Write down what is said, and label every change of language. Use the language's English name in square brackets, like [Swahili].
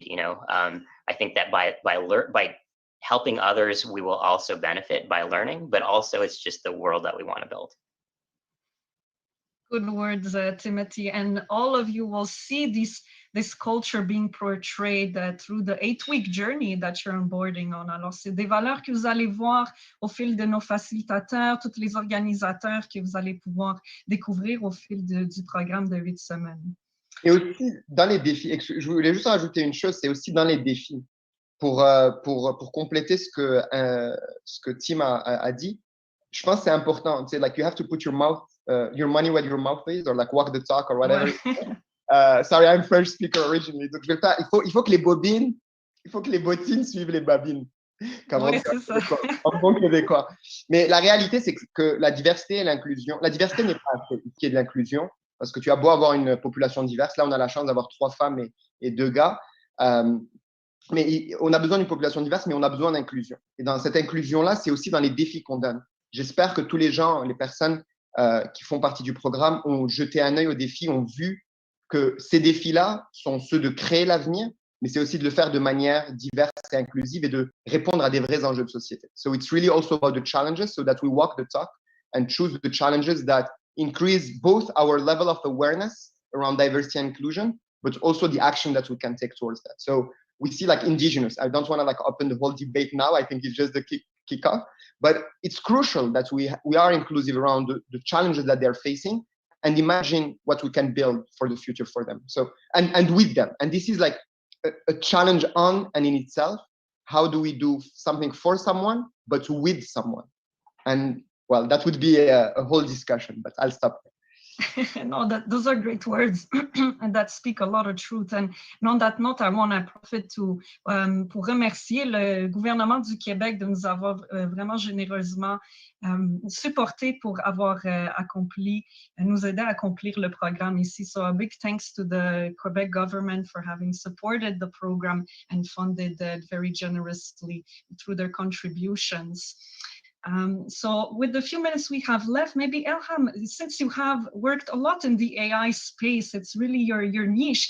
[English] You know, I think that by helping others, we will also benefit by learning, but also it's just the world that we want to build. Good words, Timothy, and all of you will see this culture being portrayed through the 8-week journey that you're onboarding on. [French] Alors, c'est des valeurs que vous allez voir au fil de nos facilitateurs, tous les organisateurs que vous allez pouvoir découvrir au fil du programme de 8 semaines. Et aussi, dans les défis, je voulais juste rajouter une chose, c'est aussi dans les défis. Pour compléter ce que Tim a dit, je pense que c'est important. [English] C'est like you have to put your money where your mouth is, or like walk the talk, or whatever. Ouais. Sorry, I'm French speaker originally. [French] Donc, il faut que les bobines, il faut que les bottines suivent les babines. Oui, c'est ça. En bon québécois. Mais la réalité, c'est que la diversité et l'inclusion, la diversité n'est pas ce qui est de l'inclusion, parce que tu as beau avoir une population diverse. Là, on a la chance d'avoir 3 femmes et 2 gars. Mais on a besoin d'une population diverse, mais on a besoin d'inclusion. Et dans cette inclusion-là, c'est aussi dans les défis qu'on donne. J'espère que tous les gens, les personnes qui font partie du programme ont jeté un œil aux défis, ont vu que ces défis-là sont ceux de créer l'avenir, mais c'est aussi de le faire de manière diverse et inclusive et de répondre à des vrais enjeux de société. [English] So it's really also about the challenges, so that we walk the talk and choose the challenges that increase both our level of awareness around diversity and inclusion, but also the action that we can take towards that. So we see like indigenous. I don't want to like open the whole debate now. I think it's just the kick-off. But it's crucial that we are inclusive around the challenges that they're facing and imagine what we can build for the future for them. So and with them. And this is like a challenge on and in itself. How do we do something for someone, but with someone? And well, that would be a whole discussion, but I'll stop there. No, those are great words and that speak a lot of truth. And on that note, I want to profit [French] pour remercier le gouvernement du Québec de nous avoir vraiment généreusement supporté pour avoir nous aider à accomplir le programme ici. [English] So a big thanks to the Quebec government for having supported the program and funded it very generously through their contributions. So with the few minutes we have left, maybe Elham, since you have worked a lot in the AI space, it's really your niche.